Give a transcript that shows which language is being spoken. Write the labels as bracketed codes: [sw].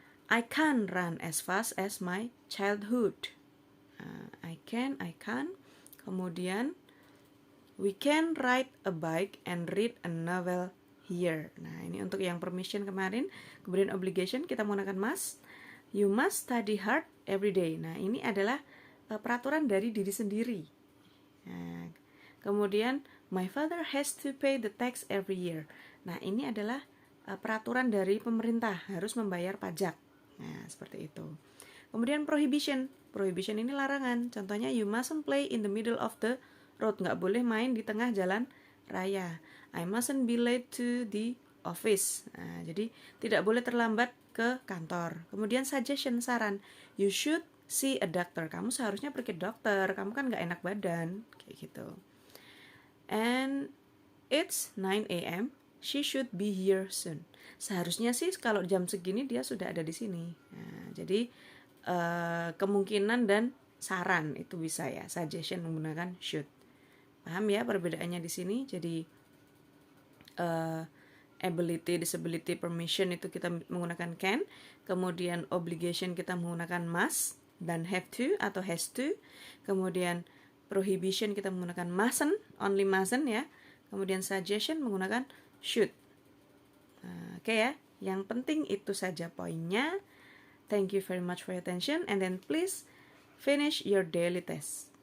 [en] I can't run as fast as my childhood. I can. Kemudian, we can ride a bike and read a novel here. [id] Nah, ini untuk yang permission kemarin. Kemudian obligation kita menggunakan must. [en] You must study hard every day. [id] Nah, ini adalah peraturan dari diri sendiri. [en] Nah, kemudian, my father has to pay the tax every year. [id] Nah, ini adalah peraturan dari pemerintah, harus membayar pajak. Nah, seperti itu. Kemudian prohibition. Prohibition ini larangan. [en] Contohnya, you mustn't play in the middle of the road. [id] Nggak boleh main di tengah jalan raya. [en] I mustn't be late to the office. [id] Nah, jadi tidak boleh terlambat ke kantor. Kemudian suggestion, saran. [en] You should see a doctor. [id] Kamu seharusnya pergi ke dokter. Kamu kan nggak enak badan. Kayak gitu. [en] And it's 9 a.m. She should be here soon. [id] Seharusnya sih kalau jam segini dia sudah ada di sini. Nah, jadi kemungkinan dan saran itu bisa ya. Suggestion menggunakan should. Paham ya perbedaannya di sini? Jadi ability, disability, permission itu kita menggunakan can. Kemudian obligation kita menggunakan must dan have to atau has to. Kemudian prohibition kita menggunakan mustn't, only mustn't ya. Kemudian suggestion menggunakan should. Oke ya, yang penting itu saja poinnya. [en] Thank you very much for your attention and then please finish your daily test.